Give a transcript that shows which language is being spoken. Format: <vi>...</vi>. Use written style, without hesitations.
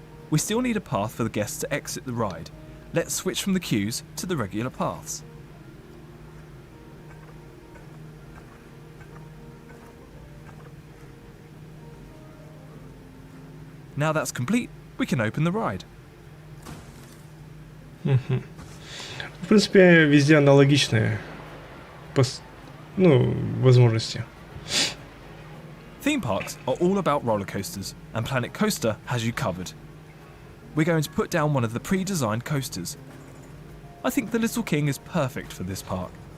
<en>We still need a path for the guests to exit the ride. Let's switch from the queues to the regular paths. Now that's complete, we can open the ride.</en> <ru>В принципе, везде аналогичные возможности.</ru> <en>Theme parks are all about roller coasters, and Planet Coaster has you covered. We're going to put down one of the pre-designed coasters. I think the Little King is perfect for this park.</en>